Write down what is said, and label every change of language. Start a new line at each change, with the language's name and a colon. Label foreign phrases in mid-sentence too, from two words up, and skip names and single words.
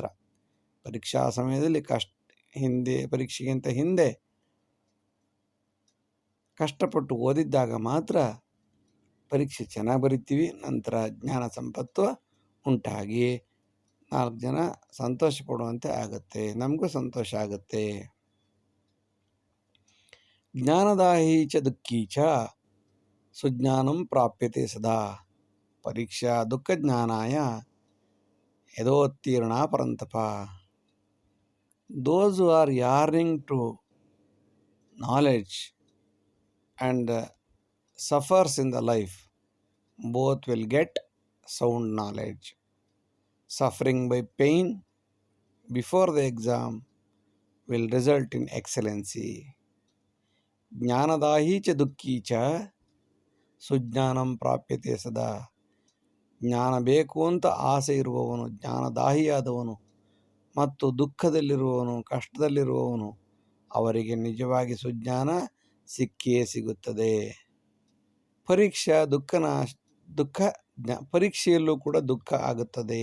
Kannada: ಪರೀಕ್ಷಾ ಸಮಯದಲ್ಲಿ ಪರೀಕ್ಷೆಗಿಂತ ಹಿಂದೆ ಕಷ್ಟಪಟ್ಟು ಓದಿದ್ದಾಗ ಮಾತ್ರ ಪರೀಕ್ಷೆ ಚೆನ್ನಾಗಿ ಬರಿತೀವಿ. ನಂತರ ಜ್ಞಾನ ಸಂಪತ್ತು ಉಂಟಾಗಿ 4 ಜನ ಸಂತೋಷ ಪಡುವಂತೆ ಆಗುತ್ತೆ, ನಮಗೂ ಸಂತೋಷ ಆಗುತ್ತೆ.
Sanskrit: ಜ್ಞಾನದಾಹಿ ಚ ದುಃಖೀ ಚ ಸುಜ್ಞಾನಂ ಪ್ರಾಪ್ಯತೆ ಸದಾ. ಪರೀಕ್ಷಾ ದುಃಖ ಜ್ಞಾನಾಯ ಯದೋತ್ತೀರ್ಣ ಪರಂತಪ.
English: Those who are yearning to knowledge and suffers in the life, both will get sound knowledge. Suffering by pain before the exam will result in excellency.
Sanskrit: ಜ್ಞಾನದಾಹಿ ಚ ದುಃಖೀ ಚ ಸುಜ್ಞಾನಂ ಪ್ರಾಪ್ಯತೆ ಸದಾ.
Kannada: ಜ್ಞಾನ ಬೇಕು ಅಂತ ಆಸೆ ಇರುವವನು, ಜ್ಞಾನದಾಹಿಯಾದವನು ಮತ್ತು ದುಃಖದಲ್ಲಿರುವವನು, ಕಷ್ಟದಲ್ಲಿರುವವನು, ಅವರಿಗೆ ನಿಜವಾಗಿ ಸುಜ್ಞಾನ ಸಿಕ್ಕಿಯೇ ಸಿಗುತ್ತದೆ. ಪರೀಕ್ಷೆಯಲ್ಲೂ ಕೂಡ ದುಃಖ ಆಗುತ್ತದೆ.